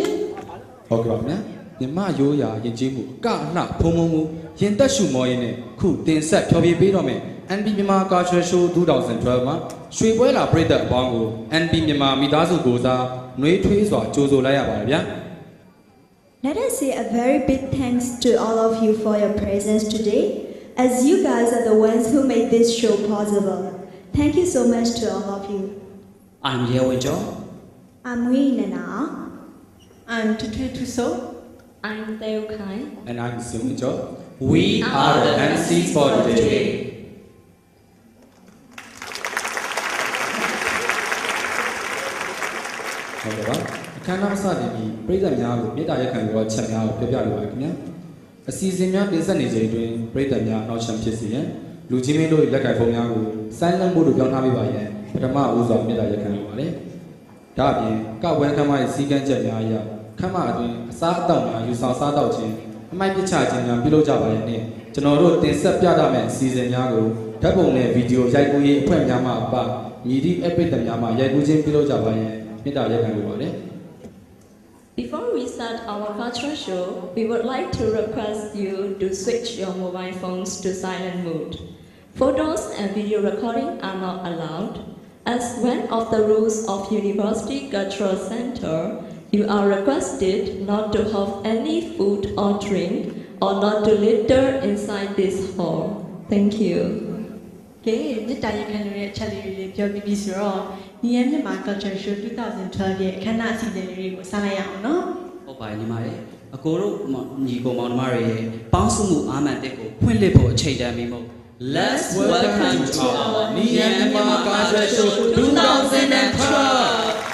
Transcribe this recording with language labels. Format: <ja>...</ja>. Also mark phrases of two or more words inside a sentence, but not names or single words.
<my>ဟုတ်ကဲ့ပါခင်ဗျာမြမရိုးရာယဉ်ကျေးမှုအကနှဖုံဖုံမှုရင်သက်ရှုမောရင်းနဲ့ခုတင်ဆက်ဖျော်ဖြေပေးတော့မယ် NB မြန်မာ Cultural Show 2012 မှာရွှေပွဲလာပြည်သက်အပေါင်းကို NB မြန်မာမိသားစုကိုစားနှွေးထွေးစွာကြိုဆိုလိုက်ရပါတယ်ဗျာ</my> <en>Let us say a very big thanks to all of you for your presence today, as you guys are the ones who made this show possible. Thank you so much to all of you. I'm Ye Wenjo. I'm Wei Nana. I'm Tutue Tuso. I'm Teo Kai. And I'm Sung Jo. We are the MCs for today.</en> <my>ဟုတ်ကဲ့ပါအခမ်းအနားစတင်ပြီးပြည်သက်များကိုမြေတားရက်ခံပြီးတော့ချက်များကိုပြောပြလိုပါတယ်ခင်ဗျာအစီအစဉ်များတင်ဆက်နေချိန်တွင်ပြည်သက်များ နောက်ချက်ဖြစ်စေရန်လူချင်းမင်းတို့လက်ကိုင်ဖုန်းများကို</my> <en>silent mode</en> <my>လို့ပြောင်းထားပေးပါရန်ပထမဦးစွာမြေတားရက်ခံလိုပါတယ်ဒါအပြင်ကဝန်းခမ်းမရဲ့စီကံချက်များအရခမ်းမအတွင်းအစားအသောက်များယူဆောင်စားတော့ခြင်းအမိုက်ပစ်ချခြင်းများပြုလုပ်ကြပါရတဲ့ကျွန်တော်တို့တင်ဆက်ပြသမယ့်အစီအစဉ်များကိုဓာတ်ပုံနဲ့ဗီဒီယိုရိုက်ကူးရေးအဖွဲ့များမှအပမြည်သည့် epic များမှရိုက်ကူးခြင်းပြုလုပ်ကြပါရန်မြေတားရက်ခံလိုပါတယ်</my> <en>Before we start our cultural show, we would like to request you to switch your mobile phones to silent mode. Photos and video recording are not allowed. As one of the rules of University Cultural Center, you are requested not to have any food or drink or not to litter inside this hall. Thank you.</en> <my>ကဲမြစ်တာရခံလို့ရဲ့အချက်လေးတွေပြောပြပြီးဆိုတော့ညီရဲ့မြန်မာ Culture Show 2012 ရဲ့အခမ်းအနားအစီအစဉ်တွေကိုစလိုက်ရအောင်နော် ဟုတ်ပါတယ်ညီမရေအကိုတို့ညီကိုမောင်နှမတွေရဲ့ပေါင်းစုမှုအာမန်တက်ကိုဖွင့်လှစ်ဖို့အချိန်တန်ပြီးမို့</my> <en>Let's welcome to our Myanmar Culture Show 2012</en>